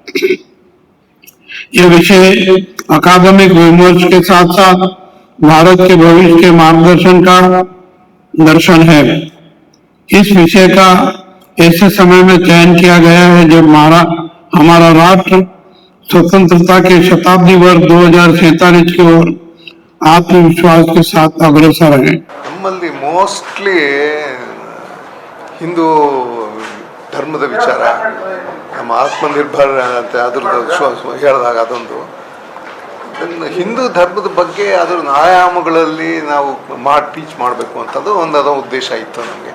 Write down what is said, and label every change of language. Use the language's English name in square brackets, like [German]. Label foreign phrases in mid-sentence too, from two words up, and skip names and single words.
[Hindi] यह विषय अकादमिक विमर्श के साथ साथ भारत के भविष्य के मार्गदर्शन का दर्शन है। इस विषय का ऐसे समय में चयन किया गया है जब हमारा राष्ट्र स्वतंत्रता के शताब्दी वर्ष 2047 की ओर आत्मविश्वास के साथ अग्रसर है। [Kannada] ನಮ್ಮಲ್ಲಿ ಮೋಸ್ಟ್ಲಿ ಹಿಂದೂ ಧರ್ಮದ ವಿಚಾರ, ನಮ್ಮ ಆತ್ಮನಿರ್ಭರ ಅಂತ ಅದ್ರದ್ದು ಹೇಳಿದಾಗ ಅದೊಂದು ಹಿಂದೂ ಧರ್ಮದ ಬಗ್ಗೆ ಅದರ ಆಯಾಮಗಳಲ್ಲಿ ನಾವು ಟೀಚ್ ಮಾಡಬೇಕು ಅಂತದ್ದು ಅದೋ ಉದ್ದೇಶ ಇತ್ತು ನಮಗೆ.